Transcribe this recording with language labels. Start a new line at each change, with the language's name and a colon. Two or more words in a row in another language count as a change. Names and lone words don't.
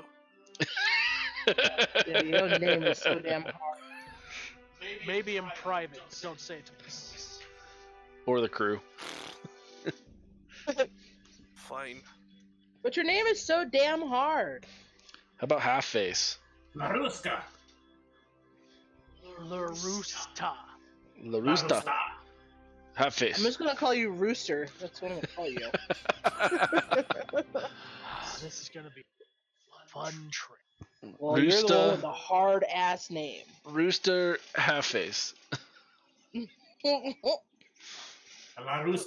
English: Yeah, your name is so damn hard. Maybe in private, don't say it to me. Or the crew. Fine. But your name is so damn hard. How about half face? La Rusta. Larusta. La Rusta. Half I'm face. just gonna call you Rooster. That's what I'm gonna call you. This is gonna be a fun trip. Well, you're the one Rooster. with the hard ass name. Rooster, half face. La Rusta.